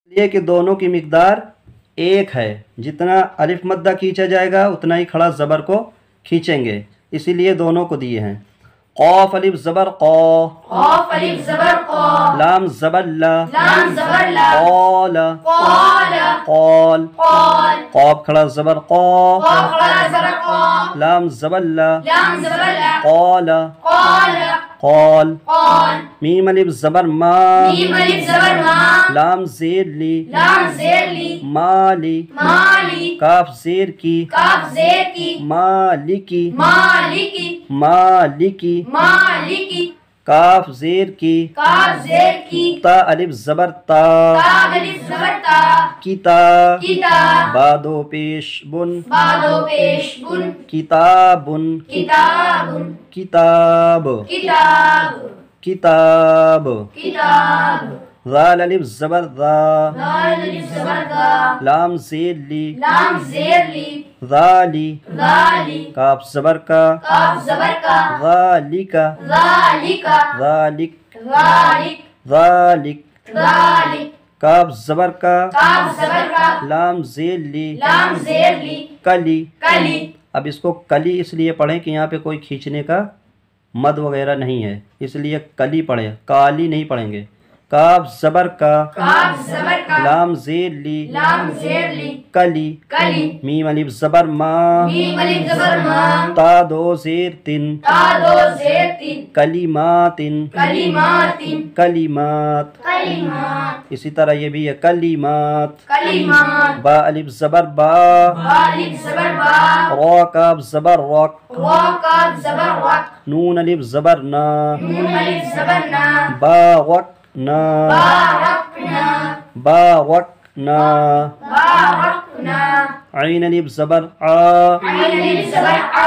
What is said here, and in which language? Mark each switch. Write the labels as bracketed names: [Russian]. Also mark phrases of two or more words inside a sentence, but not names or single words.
[Urdu] یہ کہ دونوں کی مقدار ایک ہے، جتنا الف مدہ کھینچا جائے گا اتنا ہی کھڑا زبر کو کھینچیں گے، اسی لیے دونوں کو دیے ہیں۔ قاف الف زبر قا، قاف الف زبر قا، لام زبر لا، لام زبر لا، قال قال، قال، قال، قاف کھڑا زبر قا، قاف کھڑا زبر قا، لام زبر لا، لام زبر لا، قال قال، قال، قال، میم الف زبر ما، میم الف زبر ما، لام زیر لی، لام زیر لی، مالی، مالی، کاف زیر کی، کاف زیر کی، مالکی، مالکی، مالکی، مالکی، کاف زیر کی، کاف زیر کی، تا الف زبر تا، تا الف زبر تا، کتا، کتاب، بادو پیش بن، بادو پیش بن، کتابن، کتاب، کتاب، کتاب، کتاب، کتاب، ذال الف زبر ذا، دال الف زبر دا، لام زیر لی، لام زیر لی، ذالی، ذالی، کاف زبر کا، کاف زبر کا، ذالک، ذالک، ذالک، ذالک، ذالک، ذالک، کاف زبر کا، کاف زبر کا، لام زیر لی، لام زیر لی، کلی۔ کلی، اب اس کو کلی اس لیے پڑھیں کہ یہاں پہ کوئی کھینچنے کا مد وغیرہ نہیں ہے، اس لیے کلی پڑھیں، کالی نہیں پڑھیں گے۔ کاف زبر کا، کاف زبر کا، لام زیر لی، لام زیر لی، کلی، کلی، میم الف زبر ما، میم الف زبر ما، تا دو زیر تن، تا دو زیر تین، کلیماتن، کلمات، کلیمات، کلمات، اسی طرح یہ بھی ہے کلیمات۔ کلمات، با الف زبر با، با الف زبر با، را کاف زبر رک، را کاف زبر وق، نون الف زبر نا، نون الف زبر نا، بارکنا، بارکنا، بارکنا، بارکنا، عین الف زبر آ، عین الف زبر آ،